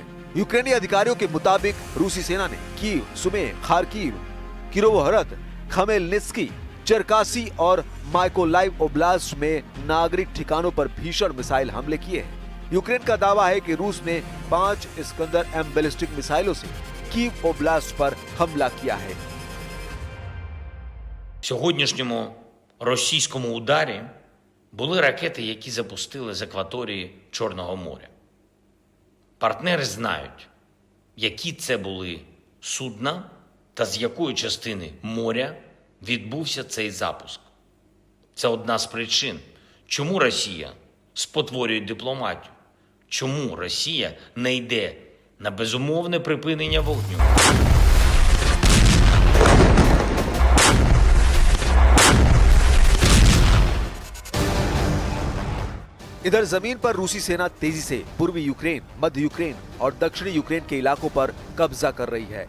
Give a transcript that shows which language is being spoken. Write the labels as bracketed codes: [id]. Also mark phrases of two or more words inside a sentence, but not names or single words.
[hi] यूक्रेनी अधिकारियों के मुताबिक रूसी सेना ने कीव, सुमे, खार्किव, किरोवोहरद, खमेलनित्स्की, चरकासी और माइकोलाइव ओब्लास्ट में नागरिक ठिकानों पर भीषण मिसाइल हमले किए हैं। यूक्रेन का दावा है कि रूस ने 5 इस्कंदर M बैलिस्टिक मिसाइलों से कीव ओब्लास्ट पर हमला किया है। [uk] В сьогоднішньому російському ударі були ракети, які запустили з акваторії Чорного моря. Партнери знають, які це були судна та з якої частини моря відбувся цей запуск. Це одна з причин, чому Росія спотворює дипломатію, чому Росія не йде на безумовне припинення вогню. [hi] इधर जमीन पर रूसी सेना तेजी से पूर्वी यूक्रेन, मध्य यूक्रेन और दक्षिणी यूक्रेन के इलाकों पर कब्जा कर रही है।